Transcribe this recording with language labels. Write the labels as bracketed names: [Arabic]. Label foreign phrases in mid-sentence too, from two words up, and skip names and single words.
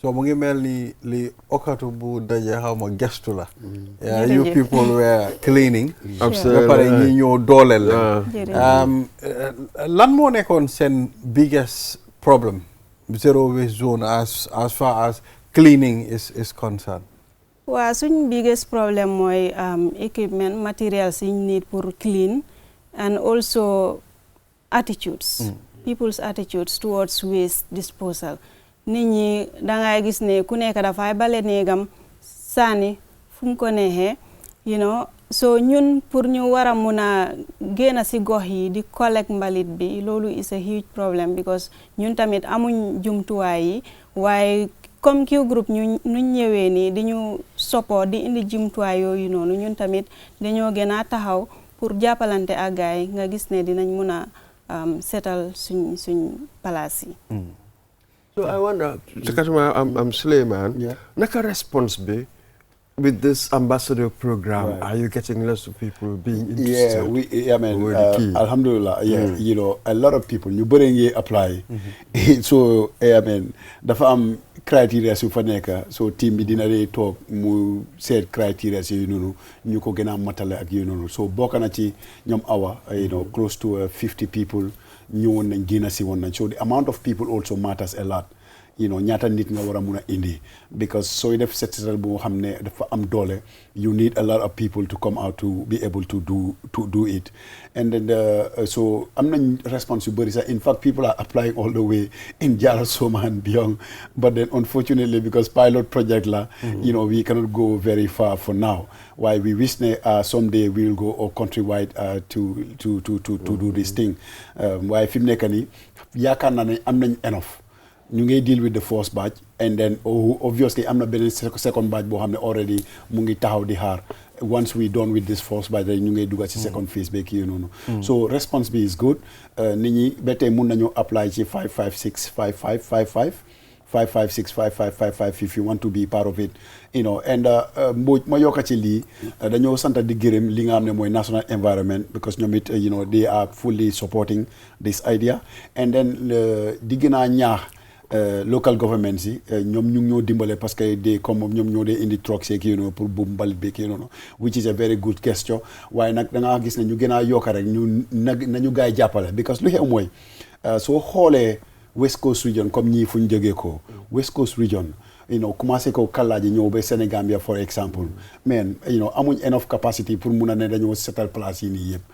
[Wolof] So mu ngi mel ni li okatu bu daje xaw ma gestu la. [English] You people were cleaning. [Wolof] ba pare ñi ñoo dooleel la. Lan moo nekkoon seen [English] biggest problem zero waste zone as far as cleaning is concerned? Well, suñ biggest problem mooy equipment, materials you need for clean, and also attitudes, people's attitudes towards waste disposal. [Wolof] Nit ñi dangay gis ne ku nekk dafay bale néegam sànni fu mu ko neexee, [English] you know, [Wolof] so ñun pour ñu war a mun a génn si gox yi di collect mbalit bi loolu [English] is a huge problem [Wolof] because ñun tamit amuñ jumtuwaay yi waaye comme Q group ñu ñëwee nii di ñu support di indi jumtuwaay yooyu noonu ñun tamit dañoo gën a taxaw pour jàppalante ak gaay nga gis ne dinañ mun a setal suñ palaas yi. [English] So I wonder, I'm Suleiman, naka response be with this ambassador program? Are you getting lots of people being interested? Yeah, alhamdulillah, you know, a lot of people, [Wolof] ñu bëri ngi apply. [English] So, [Wolof] dafa am criteria su fa nekk, so team bi dina lay toog mu seet criteria yu noonu ñu ko gën a matale ak yu noonu. So bokk na ci ñoom awa, [English] you know, close to 50 people [Wolof] ñëwoon nañ génn si woon nañ. [English] So the amount of people also matters a lot. You know, [Wolof] ñaata nit nga war a mun a indi because sooy def set setal bu xam ne dafa am doole [English] you need a lot of people to come out to be able to do it. [Wolof] And then so am nañ response yu bëri sax. [English] In fact, people are applying all the way in Jara Soma and beyond, but then unfortunately because pilot project la, you know, we cannot go very far for now. Why we wish someday we'll go all countrywide to do this thing. [Wolof] Why fi mu nekk nii yaakaar naa ne am nañ enough. ñu ngi [English] deal with the first batch and then obviously [Wolof] am na beneen [English] second batch [Wolof] boo xam ne already mu ngi taxaw di xaar. [English] Once we done with this first batch [Wolof] ñu ngi dugg ci second phase beeg yi noonu. [English] So response bi is good. [Wolof] Nit ñi ba tey mun nañu apply ci 556 5555 556 5555 [English] if you want to be part of it, you know. [Wolof] And Mbodj ma yokka ci lii dañoo sant di gërëm li nga xam ne mooy [English] national environment [Wolof] because ñoom it, [English] you know, they are fully supporting this idea. [Wolof] And then di gën a ñaax [English] local governments [Wolof] yi ñoom ñu ngi ñoo dimbale [French] parce que comme [Wolof] ñoom ñoo dee indi trucks yeeg yi noonu pour bu mbalit beeg yi noonu, [English] which is a very good gesture. [Wolof] waaye nag da nga gis ne ñu gën a yokk rek nañu gaay jàppale because lu xew mooy soo xoolee West Coast region comme ñii fu ñu jógee ko West Coast region, [English] you know, [Wolof] commencé ko Kallaaji ñëw ba Sénégambia for example, man, [English] you know, [Wolof] amuñ [English] enough capacity [Wolof] pour mun a ne dañoo setal place yi nii yëpp.